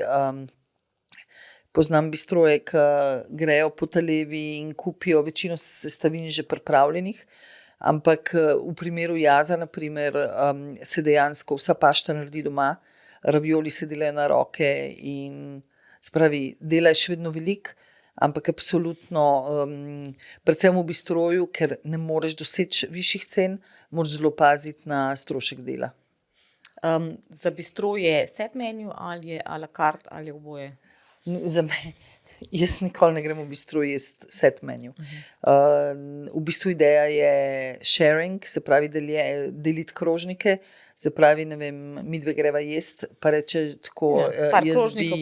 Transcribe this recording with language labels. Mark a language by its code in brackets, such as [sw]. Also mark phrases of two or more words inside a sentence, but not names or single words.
[sl] Poznam bistroje, ki grejo po talevi in kupijo večino sestavin že pripravljenih, ampak v primeru jaza, na primer, se dejansko vsa pašta naredi doma, ravioli se delajo na roke in spravi, dela je še vedno veliko, ampak absolutno, predvsem v bistroju, ker ne moreš doseči višjih cen, moraš zelo paziti na strošek dela. Za bistro je [en] set menu [sl] ali je [fr] a la carte [sl] ali oboje? Za me, jaz nikoli ne grem v bistro jesti [en] set menu. [sl] V bistvu ideja je sharing, se pravi deliti krožnike, se pravi, ne vem, midve greva jesti, pa reče tako, par jaz krožnikov